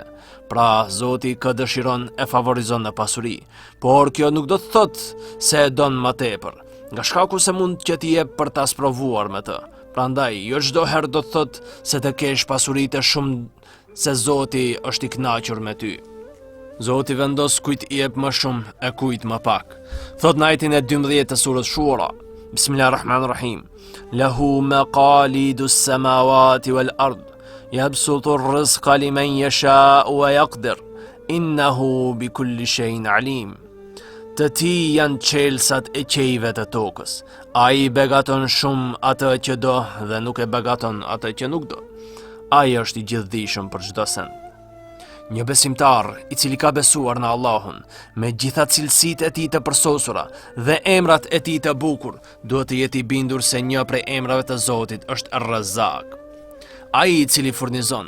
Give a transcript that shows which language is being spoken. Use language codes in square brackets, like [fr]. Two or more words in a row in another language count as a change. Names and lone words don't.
[sq] Pra, Zoti kë dëshiron e favorizon në pasuri, por kjo nuk do të thotë se e don më tepër, nga shkaku se mund që t'i jep për ta sprovuar me të. Prandaj, jo çdo herë do të thotë se të kesh pasuritë shumë se Zoti është I kënaqur me ty. Zoti vendos kujt I jep më shumë e kujt më pak. Thot në ajetin e 12 të surës Shura, [ar] بسم الله الرحمن الرحيم له مقاليد السماوات والأرض يبسط الرزق لمن يشاء ويقدر إنه بكل شيء عليم. [sq] Të ti janë qelsat e qejve të tokës. Ai begaton shumë atë që do dhe nuk e begaton atë që nuk do. Ai është i gjithdijshëm për çdo send. Një besimtar i cili ka besuar në Allahun, me gjitha cilësitë e tij të përsosura dhe emrat e tij të bukur, duhet të jetë i bindur se një prej emrave të Zotit është Ar-Razzaq, ai i cili furnizon.